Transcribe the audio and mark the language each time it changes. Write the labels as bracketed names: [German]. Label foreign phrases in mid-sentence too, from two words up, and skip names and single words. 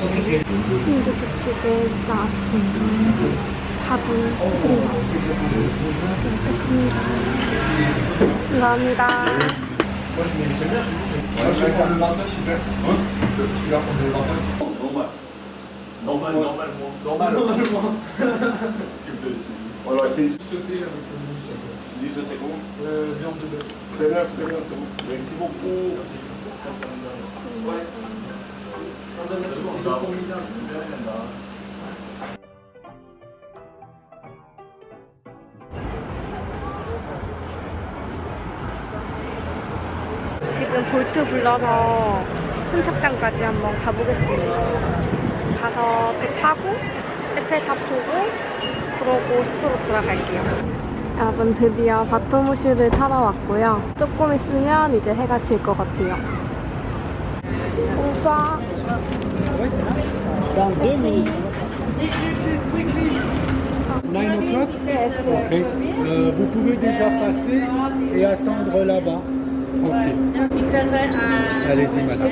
[Korean] 신두부찌개 나왔습니다. 밥은 끓이고 먹겠습니다. 감사합니다. [French] Normalement. S'il vous plaît. Alors, il fait une sauté avec une si c'était bon. Viande de bœuf. Très bien, c'est bon. Merci beaucoup. Ouais. [Korean] 지금 볼트 불러서 선착장까지 한번 가보겠습니다. 가서 배 타고 에펠탑 보고 그러고 숙소로 돌아갈게요. 여러분 드디어 바토무슈를 타러 왔고요. 조금 있으면 이제 해가 질 것 같아요. 봉사. [French] Dans 2 minutes. 9 o'clock? Yes. Ok. Vous pouvez déjà passer et attendre là-bas. Tranquille. Allez-y, madame.